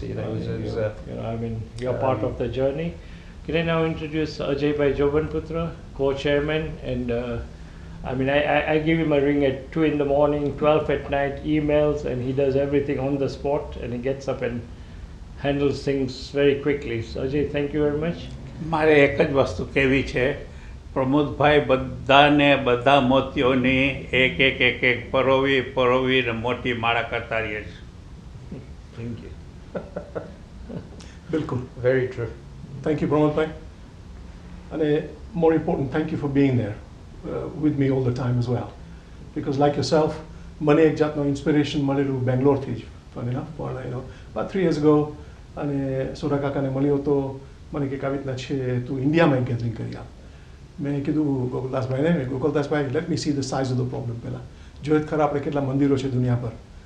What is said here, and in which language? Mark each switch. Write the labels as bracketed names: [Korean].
[English] You're part of the journey. Can I now introduce Ajay Bhai Jobanputra, co-chairman, and I give him a ring at 2 in the morning, 12 at night, emails, and he does everything on the spot, and he gets up and handles things very quickly. So Ajay, thank you very much. [Gujarati] મારે એક જ વસ્તુ કહેવી છે, પ્રમોદભાઈ બધાને બધા મોતીઓની એક પરોવીને મોટી માળા કરતા રહીએ છે. [English] Thank you. [Hindi] Bilkul. [English] Very true. Thank you, Pramod bhai. And more important, thank you for being there with me all the time as well. Because like yourself, [Gujarati] મને એક જાતનો ઇન્સ્પિરેશન મળેલું બેંગ્લોરથી જ, [English] funny enough, [Gujarati] પણ [English] about 3 years ago, [Gujarati] અને સોરા કાકાને મળ્યો તો મને કંઈક આવી રીતના છે, તું ઇન્ડિયામાં ગેધરિંગ કરી આપ. મેં કીધું ગોકુલદાસભાઈને, ગોકુલદાસભાઈ, [English] let me see the size of the problem [Gujarati] પહેલાં, જોઈએ ખરા આપણે કેટલા મંદિરો છે દુનિયા પર.